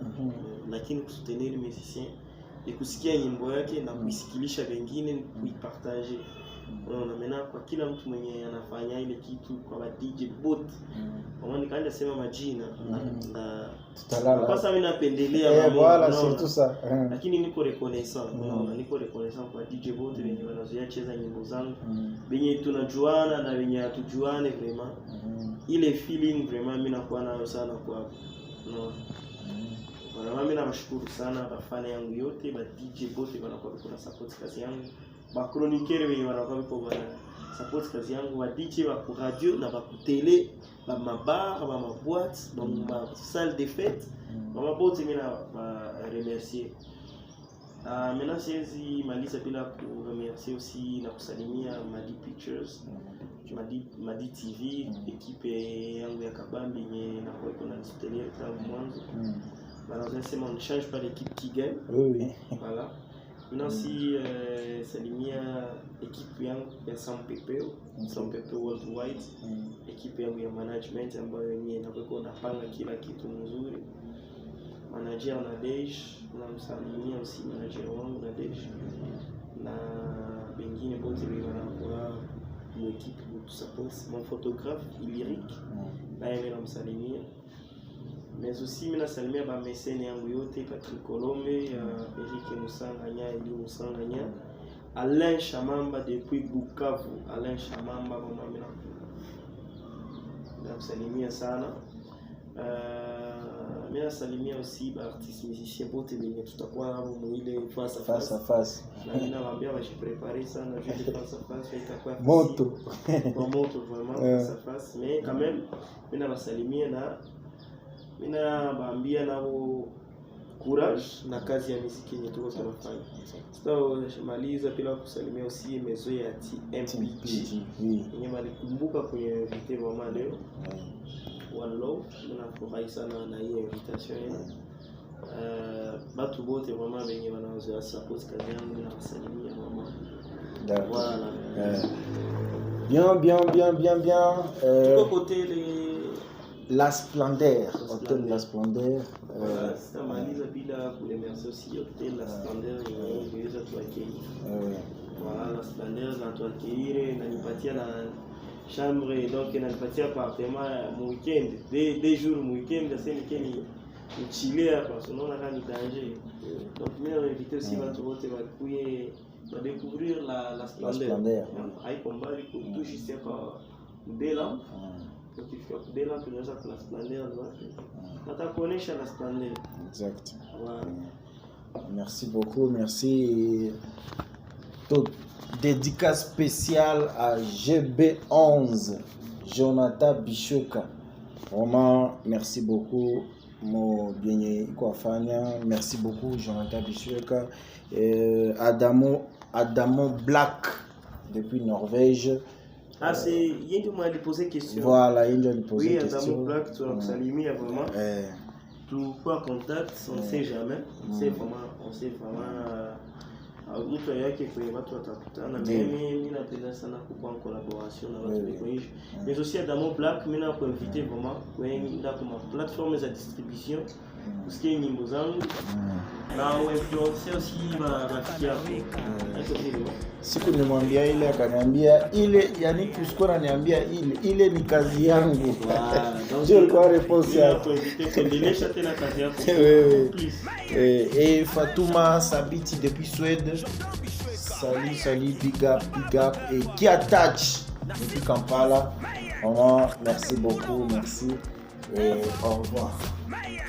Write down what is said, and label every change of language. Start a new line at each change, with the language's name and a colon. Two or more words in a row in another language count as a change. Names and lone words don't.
Swahili: Lakini kusoutenir musicien ni kusikia nyimbo yake na kuisikilisha wengine kuipartager. Unaona, mena kwa kila mtu mwenye anafanya ile kitu kwa DJ bot. Kama nikaanza sema majina na tutalala. Kwa sababu mimi napendelea
French: wala surtout ça.
Swahili: Lakini niko reconnaissant. Unaona, niko reconnaissant kwa DJ bot wenye wanazoea cheza nyimbo zangu. Wenye tunajuana na wenye hatujuane vraiment. Ile feeling vraiment mimi nakuwa nayo sana kwa Kwa mimi namshukuru sana bafana yangu yote, ba DJ bote wanakuwa kuna support kazi yangu. Ba chroniqueur wenye wanakuwa kwa support kazi yangu, wa DJ wa radio na ba tele, ba mabar, ba maboîte, ba
French: salle de fête.
Swahili: Mama bote mimi na remercier. Maintenant siwezi maliza bila kuremercier aussi na kusalimia Madi Pictures, Madi TV, equipe yangu ya Kabambi yenye nakuwa iko na soutenir tangu mwanzo.
French: Malheureusement, on ne change pas l'équipe qui gagne. Oui. Voilà.
Swahili: Maintenant, si salimia équipe yangu ya Sam Pepeo Worldwide, équipe yangu ya management ambayo yenyewe inakuwa inapanga kila kitu mzuri. Manager Nadej, namsalimia aussi manager wangu Nadej. Na wengine wote wanakuwa mu
French: équipe pour support. Mon photographe
Swahili: Lyric, na yeye namsalimia.
French: Mais aussi
Swahili: mimi nasalimia ba mesene yangu yote Patrick Colombe, Eric Musanganya, Eli Musanganya, Alain Chamamba depuis Bukavu, Alain Chamamba mama mimi namsalimia sana. Mimi nasalimia aussi ba
French: artiste musicien
Swahili: bote wenye tutakuwa hapo mwile
French: face à face.
Swahili: Na mimi nawaambia wajiprepare sana juu
French: face à face
Swahili: itakuwa moto. Kwa moto
French: vraiment face à face, mais quand même
Swahili: mimi nawasalimia na mina baambia nao courage na kazi ya muziki yenye tuko tunafanya. Tutamaliza bila kusalimia aussi mezo ya TMPG. Yenye malikumbuka kwenye invité mama leo. One Love, ninafurahi sana na hiyo invitation. Batu bote mama wenye wanaozoea support kazi yangu na kusalimia mama.
French: Voilà. Bien.
Swahili: Tuko côté
French: La Splendeur, Hôtel La Splendeur. Voilà, c'est
Swahili: maliza bila kuremercier aussi Hôtel La Splendeur inaweza tuaccueillir.
French: Voilà, La Splendeur
Swahili: na tuaccueillir na nipatia na
French: chambre, donc nanipatia appartement mon weekend, des jours mon weekend, c'est weekend chiller parce que on a quand danger.
Swahili: Donc mimi invité aussi watu wote wakuye
French: à découvrir
Swahili: la Splendeur. Haiko mbali tu juste hapa Mbela. Ukifika Mbela tunaweza kuna Splendeur zote. Natakuonesha la Splendeur.
French: Exact. Voilà. Merci beaucoup, merci. Toute dédicace spéciale à GB11, Jonathan Bishoka. Vraiment, merci beaucoup. Mon bien quoi fanya, merci beaucoup Jonathan Bishoka. Adamo Black depuis Norvège. Ah, c'est Yendo m'a posé question. Voilà, Yendo m'a posé question. Oui, Adamo Black, tu as salué vraiment. Tout quoi contact, on sait jamais. On sait vraiment
Swahili: mtu yake kwenye watu watakutana. Mimi napenda sana kuwa
French: en collaboration
Swahili: na watu wengi.
French: Mais aussi
Swahili: Adamo Black, mimi na kuinviter vraiment kwenda kwa plateforme za distribution kusikia nyimbo zangu na
French: influencer aussi
Swahili: rafiki yako. Siku nimwambia ile akaniambia ile, yani kusikuwa ananiambia ile ni kazi yangu. Ndio kwa response yako. Endelesha tena kazi yako.
French: Et Fatouma Sabiti depuis Suède. Salut, big up et qui attache depuis Kampala. Vraiment, merci beaucoup, merci et au revoir.